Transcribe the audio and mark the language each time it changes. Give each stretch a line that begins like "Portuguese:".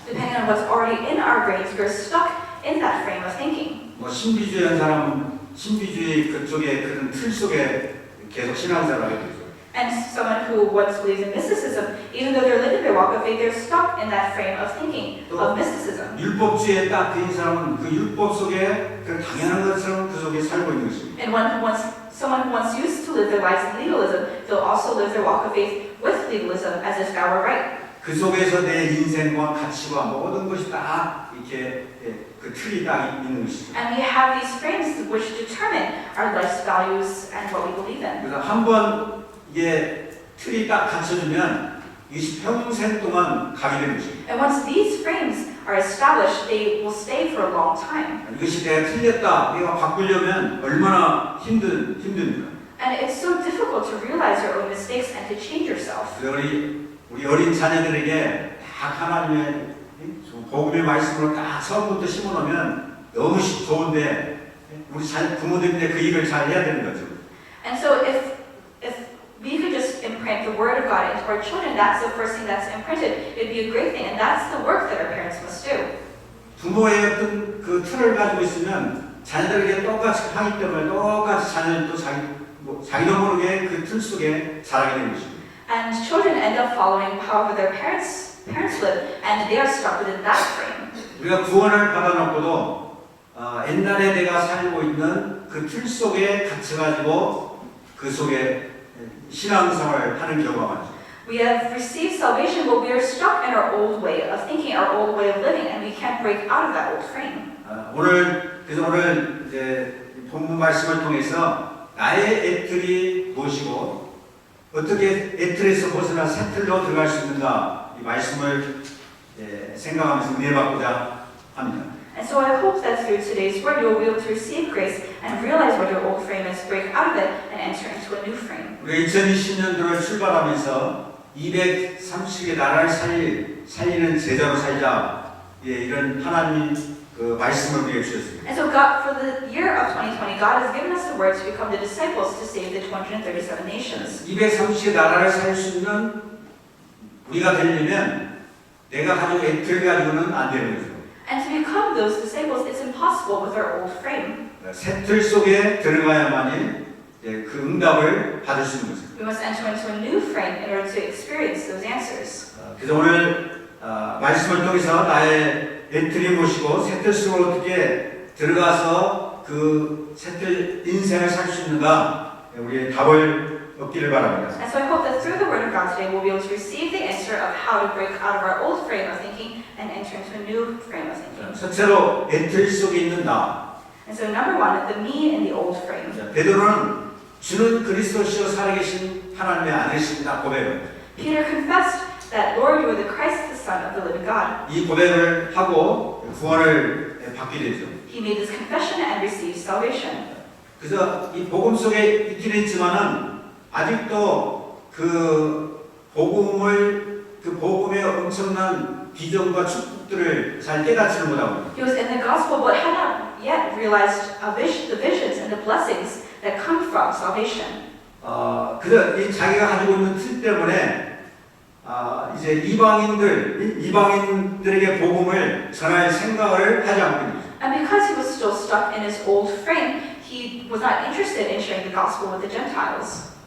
English: Depending on what's already in our brains, we're stuck in that frame of thinking.
Korean: 뭐 신비주의한 사람은 신비주의 그쪽에 그런 틀 속에 계속 신앙생활을 하게 되죠.
English: And someone who once believes in mysticism, even though they're living their walk of faith, they're stuck in that frame of thinking of mysticism.
Korean: 율법주의에 딱 드인 사람은 그 율법 속에 그 당연한 것처럼 그 속에 살고 있는 것입니다.
English: And someone who once used to live their lives in legalism, they'll also live their walk of faith with legalism as if that were right.
Korean: 그 속에서 내 인생과 가치와 모든 것이 딱 이렇게 그 틀이 딱 있는 것이죠.
English: And we have these frames which determine our life's values and what we believe in.
Korean: 그래서 한번 이게 틀이 딱 갖춰주면 이것이 평생 동안 가게 되는 것입니다.
English: And once these frames are established, they will stay for a long time.
Korean: 이것이 내가 틀렸다, 내가 바꾸려면 얼마나 힘듭니까?
English: And it's so difficult to realize your own mistakes and to change yourself.
Korean: 우리 어린 자녀들에게 딱 하나님의 복음의 말씀으로 딱 처음부터 심어놓으면 너무 좋은데 우리 부모들인데 그 일을 잘 해야 되는 거죠.
English: And so if we could just imprint the Word of God into our children, that's the first thing that's imprinted. It'd be a great thing, and that's the work that our parents must do.
Korean: 부모의 어떤 그 틀을 가지고 있으면 자녀들에게 똑같이 하기 때문에 똑같이 자녀들도 자기도 모르게 그 틀 속에 자라게 되는 것입니다.
English: And children end up following however their parents live, and they are stuck within that frame.
Korean: 우리가 구원을 받아놓고도 옛날에 내가 살고 있는 그 틀 속에 갇혀가지고 그 속에 신앙생활을 하는 경우가 많죠.
English: We have received salvation, but we are stuck in our old way of thinking, our old way of living, and we can't break out of that old frame.
Korean: 그래서 오늘 이제 본문 말씀을 통해서 나의 애들이 무엇이고 어떻게 애틀에서 벗어나 새 틀로 들어갈 수 있는가 이 말씀을 생각하면서 은혜받고자 합니다.
English: And so I hope that through today's word you will be able to receive grace and realize what your old frame is, break out of it, and enter into a new frame.
Korean: 우리가 2020년도를 출발하면서 230의 나라를 살리는 제자로 살자 이런 하나님 그 말씀을 우리에게 주셨습니다.
English: And so God, for the year of 2020, God has given us the word to become the disciples to save the 237 nations.
Korean: 230의 나라를 살 수 있는 우리가 되려면 내가 가지고 애틀 가지고는 안 되는 거죠.
English: And to become those disciples, it's impossible with our old frame.
Korean: 새 틀 속에 들어가야만이 그 응답을 받을 수 있는 거죠.
English: We must enter into a new frame in order to experience those answers.
Korean: 그래서 오늘 말씀을 통해서 나의 애틀이 무엇이고 새 틀 속으로 어떻게 들어가서 그 새 틀 인생을 살 수 있는가 우리의 답을 얻기를 바랍니다.
English: And so I hope that through the word of God today we'll be able to receive the answer of how to break out of our old frame of thinking and enter into a new frame of thinking.
Korean: 첫째로 애틀 속에 있는 나.
English: And so number one, the me in the old frame.
Korean: 베드로는 주는 그리스도시요 살아계신 하나님의 아들이십니다 고백을.
English: Peter confessed that Lord, you are the Christ, the Son of the living God.
Korean: 이 고백을 하고 구원을 받게 되죠.
English: He made this confession and received salvation.
Korean: 그래서 이 복음 속에 있긴 했지만은 아직도 그 복음의 엄청난 비전과 축복들을 잘 깨닫지를 못하고.
English: He was in the gospel but had not yet realized the visions and the blessings that come from salvation.
Korean: 그래서 이 자기가 가지고 있는 틀 때문에 이제 이방인들에게 복음을 전할 생각을 하지 않고 있는 거죠.
English: And because he was still stuck in his old frame, he was not interested in sharing the gospel with the Gentiles.